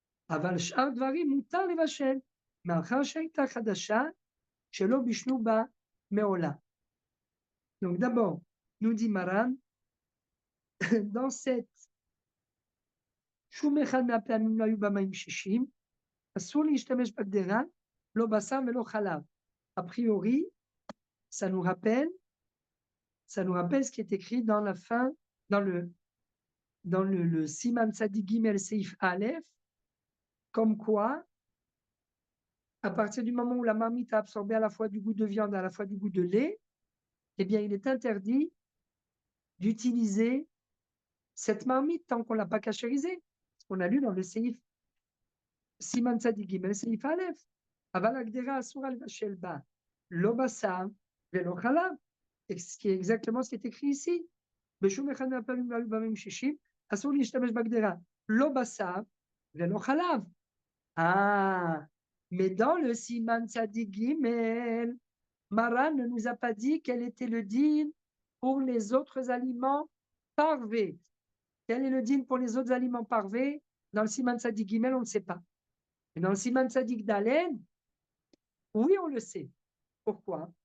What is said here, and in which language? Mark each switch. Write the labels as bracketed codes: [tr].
[he] אבל שאר דברים מותר לבשל, מאחר שהייתה חדשה שלא בישלו בה מעולם. [fr] Donc d'abord, nous dit Maran, dans cette [he] שום אחד מהפעמים לא היו בה מים שישים, אסור להשתמש בגדרה, לא בשר ולא חלב. [fr] A priori, ça nous rappelle ce qui est écrit dans la fin, dans le Siman Tzadik Gimel Seif Aleph, comme quoi, à partir du moment où la marmite a absorbé à la fois du goût de viande et à la fois du goût de lait, eh bien, il est interdit d'utiliser cette marmite tant qu'on ne l'a pas cachérisée. Ce qu'on a lu dans le Seif Siman Tzadik Gimel Seif Aleph. [he] Aval Agdera Asur al Vashel Ba, Lo Basar Velo Chalav. [fr] Ce qui est exactement ce qui est écrit ici. [he] בשום אחד מהפעמים לא היו במים שישים, אסור להשתמש בגדרה, לא בשר ולא חלב. [fr] Mais dans le Siman Tzadik Gimel, Maran ne nous a pas dit quel était le din pour les autres aliments parvés. Quel est le din pour les autres aliments parvés? Dans le Siman Tzadik Gimel, on ne sait pas. Et dans le Siman Tzadik Dalen, oui, on le sait. Pourquoi?